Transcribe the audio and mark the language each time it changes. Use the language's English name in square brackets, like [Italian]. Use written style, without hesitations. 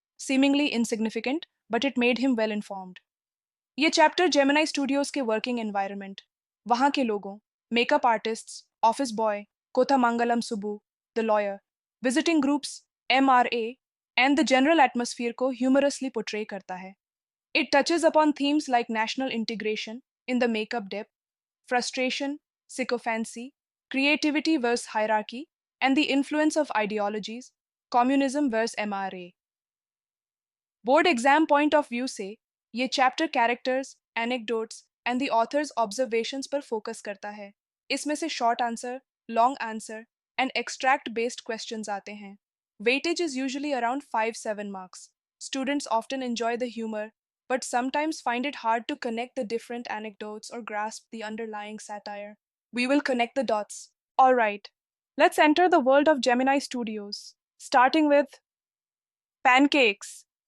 [English] Seemingly insignificant, but it made him well informed. [Hindi] ये chapter Gemini studios के working environment, वहाँ के लोगों, makeup artists, office boy, कोथामंगलम Subbu, the lawyer, visiting groups, MRA and the general atmosphere को humorously portray करता है। [English] It touches upon themes like national integration in the makeup depth, frustration, sycophancy, creativity versus hierarchy, and the influence of ideologies, communism versus MRA. [Hindi] Board exam point of view से ये chapter characters, anecdotes and the author's observations पर focus करता है। इसमें से short answer, long answer and extract based questions आते हैं। [English] Weightage is usually around 5-7 marks. Students often enjoy the humor, but sometimes find it hard to connect the different anecdotes or grasp the underlying satire. We will connect the dots. Alright, let's enter the world of Gemini Studios, starting with Pancakes.